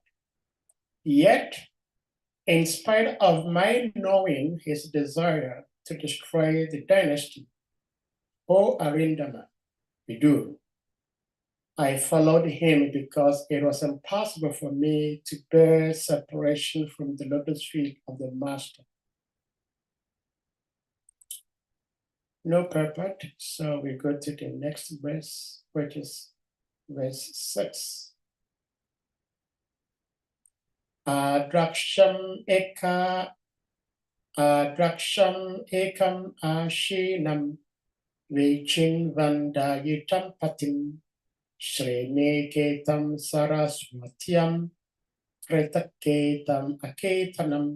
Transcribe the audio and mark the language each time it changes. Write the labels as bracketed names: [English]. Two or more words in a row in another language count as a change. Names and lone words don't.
[English] Yet, in spite of my knowing his desire to destroy the dynasty, O Arindama, Vidur, I followed him because it was impossible for me to bear separation from the lotus feet of the master. No purport, so we go to the next verse, which is verse 6. [Sanskrit] Adraksham ekam ashinam vichin vandayitam patim shreeniketam saraswatyam kritaketam aketanam.